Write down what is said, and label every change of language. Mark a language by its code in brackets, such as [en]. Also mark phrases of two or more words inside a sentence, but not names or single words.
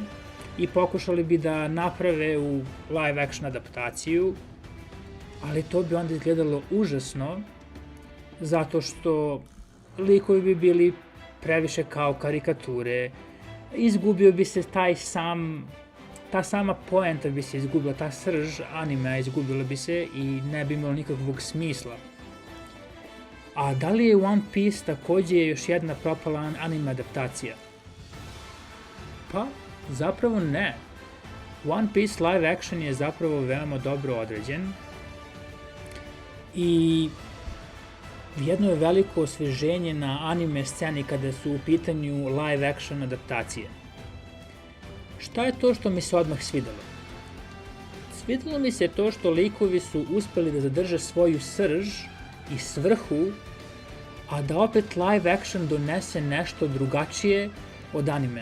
[sr] i pokušali bi da naprave u [en] live action [sr] adaptaciju, ali to bi onda izgledalo užasno zato što likovi bi bili previše kao karikature, izgubio bi se ta sama poenta bi se izgubila, ta srž anime izgubila bi se i ne bi imalo nikakvog smisla. A da li je One Piece takođe još jedna propala anime adaptacija? Pa, zapravo ne. One Piece [en] live action [sr] je zapravo veoma dobro određen i jedno je veliko osveženje na anime sceni kada su u pitanju [en] live action [sr] adaptacije. Šta je to što mi se odmah svidelo? Svidelo mi se to što likovi su uspeli da zadrže svoju srž i svrhu, a da opet [en] live action [sr] donese nešto drugačije od animea.